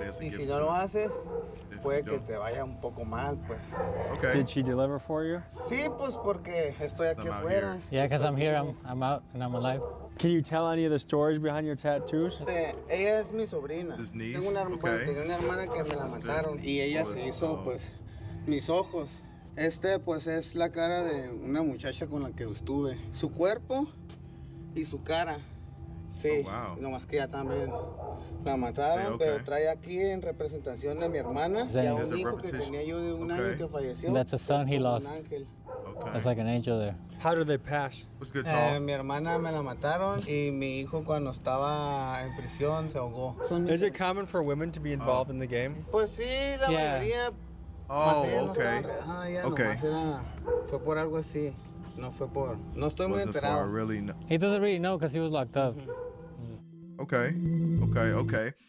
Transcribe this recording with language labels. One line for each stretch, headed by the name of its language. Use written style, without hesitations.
Spanish: Y si no lo haces, puede que te vaya un poco mal, pues.
English: Okay. Did she deliver for you?
Spanish: Sí, pues porque estoy aquí afuera.
English: Yeah, because I'm here, I'm out, and I'm alive. Can you tell any of the stories behind your tattoos?
Spanish: Ella es mi sobrina.
English: His niece?
Spanish: Tengo una, bueno, tenía una hermana que me la mataron y ella se hizo, pues, mis ojos. Pues es la cara de una muchacha con la que estuve. Su cuerpo y su cara. Sí, nomás que ya también la mataron, pero trae aquí en representación de mi hermana y a un hijo que tenía yo de un año que falleció.
English: That's a son he lost. That's like an angel there. How did they pass?
Spanish: Mi hermana me la mataron y mi hijo cuando estaba en prisión se ahogó.
English: Is it common for women to be involved in the game?
Spanish: Pues sí, la mayoría.
English: Okay.
Spanish: Fue por algo así. No fue por. No estoy muy enterado.
English: He doesn't really know because he was locked up. Okay.